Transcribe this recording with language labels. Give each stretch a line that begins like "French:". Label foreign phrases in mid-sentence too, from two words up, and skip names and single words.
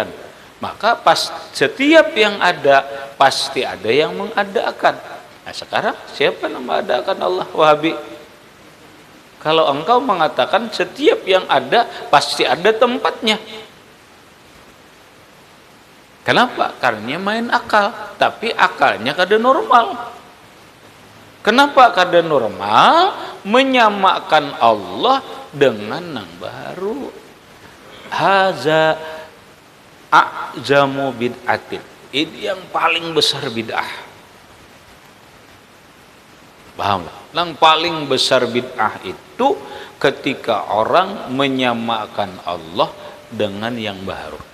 Indonesian: Maka setiap yang ada pasti ada yang mengadakan. Nah sekarang siapa yang mengadakan? Allah. Wahabi. Kalau engkau mengatakan setiap yang ada pasti ada tempatnya. Kenapa? Karena main akal, tapi akalnya kada normal. Kenapa kada normal? Menyamakan Allah dengan nang baru.
Arabic: هذا أعظم بدعة.
Indonesian: Ini yang paling besar bid'ah. Paham? Yang paling besar bid'ah itu ketika orang menyamakan Allah dengan yang baru.